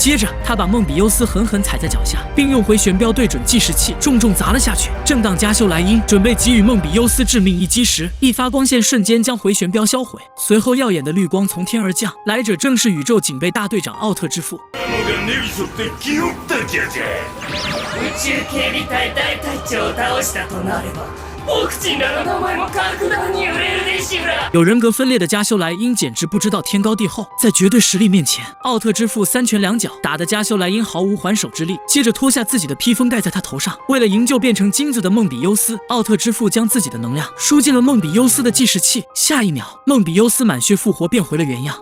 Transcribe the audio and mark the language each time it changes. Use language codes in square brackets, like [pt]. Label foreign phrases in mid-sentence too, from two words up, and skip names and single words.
[zh] 接着他把梦比优斯狠狠踩在脚下，并用回旋镖对准计时器重重砸了下去。正当加修莱因准备给予梦比优斯致命一击时，一发光线瞬间将回旋镖销毁，随后耀眼的绿光從天而降，来者正是宇宙警备大队长奥特之父。 [ja] 宇宙警備隊大隊長を倒したとなれば、僕ちんらの名前も格段に売れるでしゅら。 [zh] 有人格分裂的加修莱因简直不知道天高地厚，在绝对实力面前，奥特之父3拳2脚打得加修莱因毫无还手之力，接着脱下自己的披风盖在他头上。为了营救变成金子的梦比优斯，奥特之父将自己的能量输进了梦比优斯的计时器，下一秒梦比优斯满血复活，变回了原样。